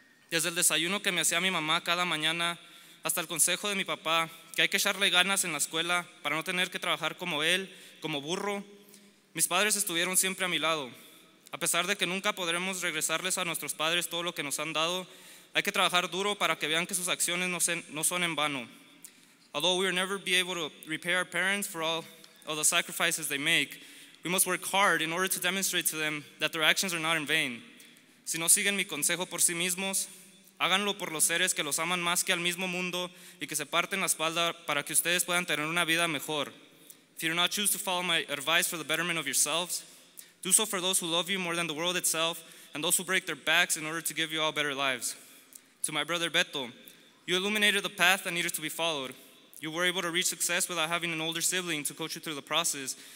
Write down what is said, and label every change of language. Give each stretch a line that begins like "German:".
Spanish: Desde el desayuno que me hacía mi mamá cada mañana hasta el consejo de mi papá, que hay que echarle ganas en la escuela para no tener que trabajar como él, como burro. Mis padres estuvieron siempre a mi lado. A pesar de que nunca podremos regresarles a nuestros padres todo lo que nos han dado, hay que trabajar duro para que vean que sus acciones no son en vano.
English: Although we will never be able to repay our parents for all of the sacrifices they make, we must work hard in order to demonstrate to them that their actions are not in vain.
Spanish: Si no siguen mi consejo por sí mismos, háganlo por los seres que los aman más que al mismo mundo y que se parten la espalda para que ustedes puedan tener una vida mejor.
English: If you do not choose to follow my advice for the betterment of yourselves, do so for those who love you more than the world itself and those who break their backs in order to give you all better lives. To my brother Beto, you illuminated the path that needed to be followed. You were able to reach success without having an older sibling to coach you through the process.